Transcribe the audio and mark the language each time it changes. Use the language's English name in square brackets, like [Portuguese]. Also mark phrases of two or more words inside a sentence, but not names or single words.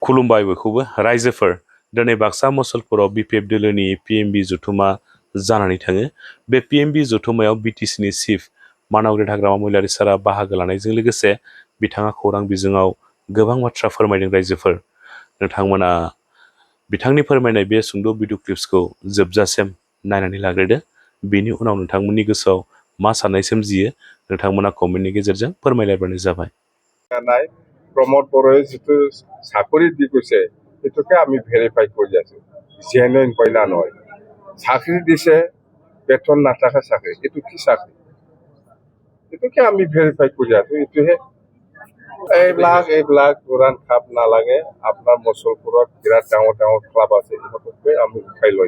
[Bodo] खुलुमबाय बयखौबो रायजोफोर दिनै बाक्सा मुसलपुराव बिपिएफ दोलोनि पिएमबि जथुमा जानानै थाङो बे पिएमबि जथुमायाव बिटिसिनि चिफ मानावग्रि हाग्रामा महिलारि सारा बाहागो लानायजों लोगोसे बिथाङा खौरां बिजोङाव गोबां बाथ्रा फोरमायदों रायजोफोर नोंथांमोना बिथांनि फोरमायनाय बे सुंद' [English] video clipsखौ [Bodo] जोबजासिम नायनानै लाग्रोदो बेनि उनाव नोंथांमोननि गोसोआव मा साननाय सोमजियो नोंथांमोना कमेन्टनि गेजेरजों फोरमायलायबानो जाबाय [Assamese] प्रमोद बर'ए जितु চাকৰি দি গৈছে সেইটোকে আমি ভেৰিফাই কৰি আছো জেনুইন পইলা নহয় চাকৰি দিছে বেতন নাথাকা চাকৰি এইটো কি চাকৰি এইটোকে আমি ভেৰিফাই কৰি আছো এইটোহে এইবিলাক উৰাণ খাপ নালাগে আপোনাৰ মুছলপুৰত বিৰাট ডাঙৰ ডাঙৰ ক্লাব আছে ইহঁতকে আমি উঠাই লৈ